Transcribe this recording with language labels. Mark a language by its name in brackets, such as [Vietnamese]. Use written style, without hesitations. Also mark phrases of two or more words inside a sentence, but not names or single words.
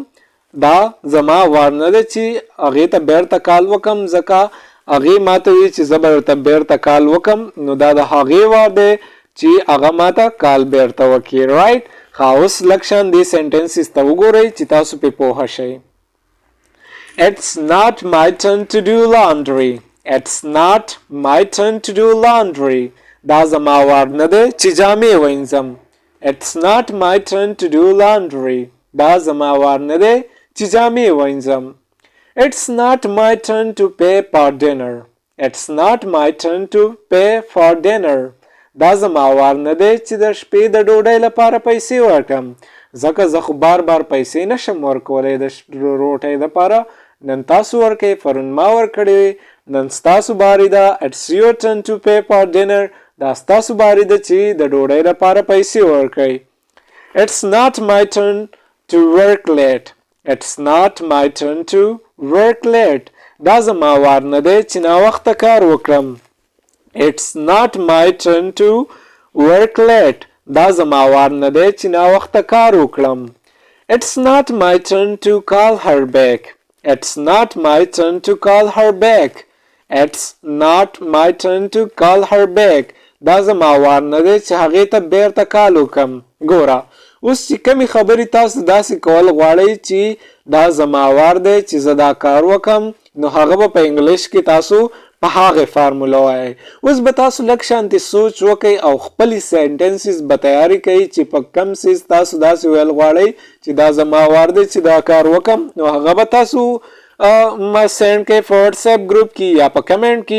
[Pashto] دا زما وار نه دی چې هغې ته بیرته کال وکړم ځکه هغې ماته وي چې زه به ورته بیرته کال وکړم نو دا د هغې وار دی چې هغه ماته کال بیرته وکړي. رائټ اوس لږ شان دې سنټنسز ته وګورئ چې تاسو پې پوهه شئ. [English] It's not my turn to do laundry. It's not my turn to do laundry. [Pashto] دا زما وار نه دی چې جامې وینځم. [English] It's not my turn to do laundry. [Pashto] دا زما وار نه دی چې جامې وینځم. [English] It's not my turn to pay for dinner. It's not my turn to pay for dinner. [Pashto] دا زما وار نه دی چې د شپې د ډوډۍ لپاره پیسې ورکړم ځکه زه خو بار بار پیسې نشم ورکولی د روټۍ لپاره نن تاسو ورکئ پرون ما ورکړې نن ستاسو باری ده [English] It's your turn to pay for dinner. [Pashto] دا ستاسو باری ده چې د ډوډۍ لپاره پیسې ورکئ. [English] It's not my turn to work late. It's not my turn to work late. [Pashto] دا زما وار نه دی چې ناوخته کار وکړم. [English] It's not my turn to work late. [Pashto] دا زما وار نه دی چې ناوخته کار وکړم. [English] It's not my turn to call her back. It's not my turn to call her back. It's not my turn to call her back. [Pashto] دا زما وار نه دی چې هغې ته بیرته کال وکم. ګوره اوس چې کمی خبرې تاسو داسې کول غواړئ چې دا زما وار دی چې زه دا کار وکم، نو هغه به په انګلیش کې تاسو په هغه فارموله وایي. اوس به تاسو لږ شانتې سوچ وکئ او خپلې سینټنسز به تیاری کوئ چې په کم څیز تاسو داسې ویل غواړئ چې دا زما وار دی چې دا کار وکم، نو هغه به تاسو ما سینډ کوئ په واتساپ ګروپ کې یا په کمنټ کې.